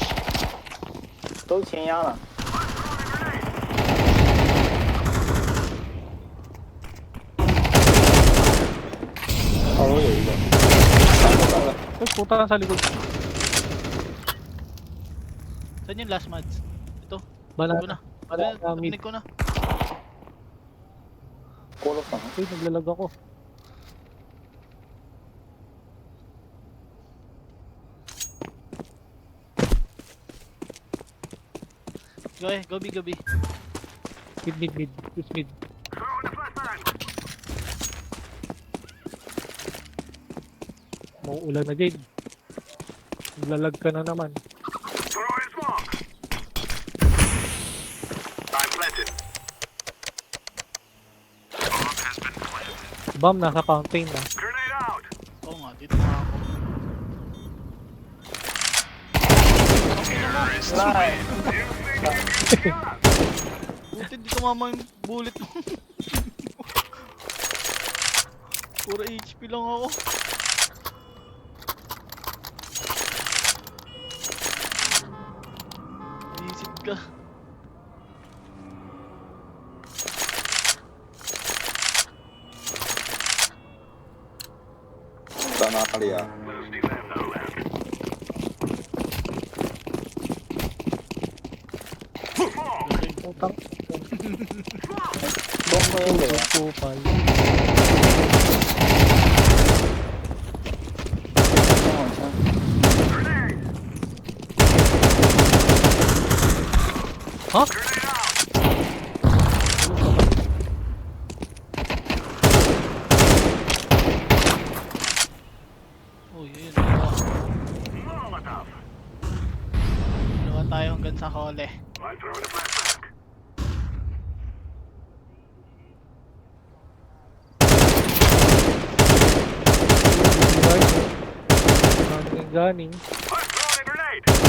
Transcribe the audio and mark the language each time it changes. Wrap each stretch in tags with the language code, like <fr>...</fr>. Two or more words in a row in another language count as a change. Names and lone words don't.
<zh>都前压了。二楼有一个。上了。</zh> <tl>Ay, puta sa likod. Saan yung last match? Ito. Banana. Ito na.</tl> <en>Banana mid.</en> <tl>Narinig ko na.</tl> <zh>锅炉房，</zh> <tl>Uy, naglalag ako.</tl> <en>Go B. Mid. Push mid.</en> <tl>Mauulan na,</tl> <en>Jade.</en> <tl>Naglalag ka na naman.</tl> <en>Throwing smoke. I'm planted. Bomb has been planted. Bomb,</en> <tl>nasa fountain na.</tl> <en>Grenade out.</en> <tl>Oo nga, dito na ako.</tl> <zh>来，</zh> <tl>Buti di tumama yung bullet mo. Puro HP lang ako. Visit ka.</tl> <zh>在哪里啊？</zh> <en>Let's do that no left.</en> <tl>Putang.</tl> <zh>中锋也给了，</zh> <tl>Kupal.</tl> <zh>先往前。</zh> <tl>Ha? Uy, yun. Molotov. Dalawa tayo hanggang sa hole.</tl> <en>I'm throwing a flashback. Ganing. I'm throwing a grenade.</en>